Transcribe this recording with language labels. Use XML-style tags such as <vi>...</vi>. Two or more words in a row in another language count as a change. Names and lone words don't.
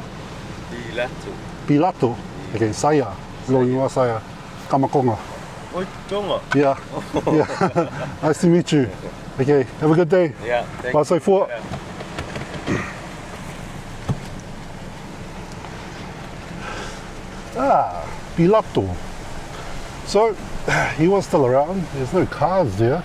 <en>Pilato. Pilato. Okay, saya.</en> <sm>Lo ingoa saya.</sm> <en>Kamakonga. Oh, Tonga. Yeah. Yeah. Nice to meet you. Okay, have a good day. Yeah. Thank Bye, say for. Yeah. Pilato. So, he was still around. There's no cars there.</en>